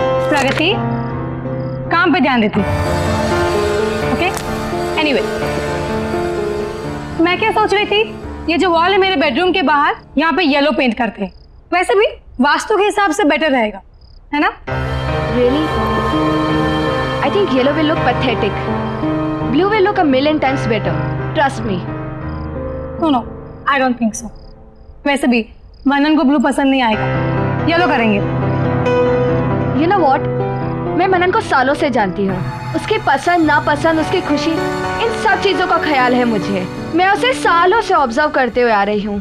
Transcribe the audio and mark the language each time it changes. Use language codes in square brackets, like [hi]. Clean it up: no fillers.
[hi] प्रगति काम पे ध्यान देती। [en] okay anyway, [hi] मैं क्या सोच रही थी, ये जो वॉल है मेरे बेडरूम के बाहर, यहाँ पे येलो पेंट करते हैं। वैसे भी वास्तु के हिसाब से बेटर रहेगा, है ना? [en] Really? I think yellow will look pathetic. Blue will look a million times better. Trust me. No, I don't think so. [hi] वैसे भी मनन को ब्लू पसंद नहीं आएगा, येलो करेंगे। [en] You know what? [hi] मैं मनन को सालों से जानती हूँ। उसकी पसंद नापसंद, उसकी खुशी, इन सब चीजों का ख्याल है मुझे। मैं उसे सालों से ऑब्जर्व करते हुए आ रही हूँ।